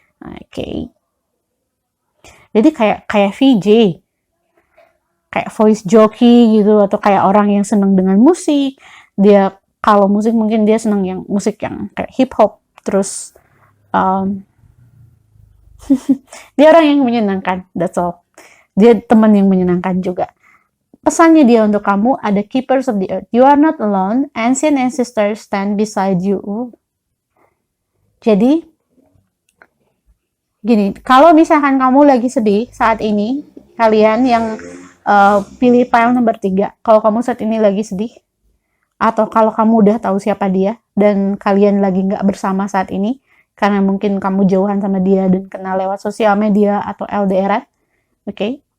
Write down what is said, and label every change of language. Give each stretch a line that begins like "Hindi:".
Indonesian: Oke. Jadi kayak VJ, kayak voice jockey gitu, atau kayak orang yang seneng dengan musik. Dia kalau musik mungkin dia seneng yang musik yang kayak hip hop, terus Dia orang yang menyenangkan,
English: that's all.
Indonesian: Dia teman yang menyenangkan juga. Pesannya dia untuk kamu ada
English: keepers of the earth. You are not alone. Ancient ancestors stand beside you.
Indonesian: Jadi, gini, kalau misalkan kamu lagi sedih saat ini, kalian yang pilih file nomor 3, kalau kamu saat ini lagi sedih, atau kalau kamu udah tahu siapa dia, dan kalian lagi nggak bersama saat ini, karena mungkin kamu jauhan sama dia dan kenal lewat sosial media atau LDR, oke?